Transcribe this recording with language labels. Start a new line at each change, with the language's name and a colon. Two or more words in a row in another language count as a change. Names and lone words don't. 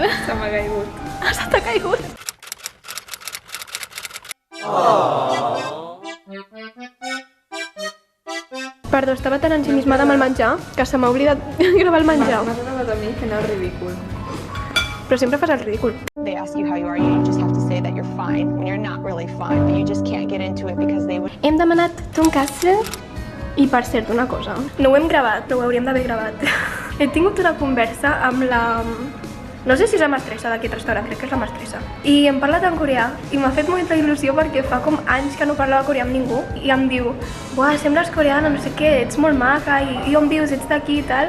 Catalan: Se m'ha caigut. Se t'ha caigut. Perdó, estava tan ensimismada amb el menjar que se m'ha oblidat gravar el menjar. M'has acabat a mi fent el ridícul. Però sempre fas el ridícul.
English: They ask you how you are. You just have to say that you're fine when you're not really fine, but you just can't get into it because they would.
Catalan: Hem demanat tonkatsu i, per cert, una cosa. No ho hem gravat, però ho hauríem d'haver gravat. He tingut una conversa amb la... No sé si és la mestressa d'aquest restaurant, crec que és la mestressa. I hem parlat en coreà i m'ha fet molta il·lusió perquè fa com anys que no parlava coreà amb ningú i em diu: "Buah, sembles coreana, no sé què, ets molt maca i on vius, ets d'aquí i tal".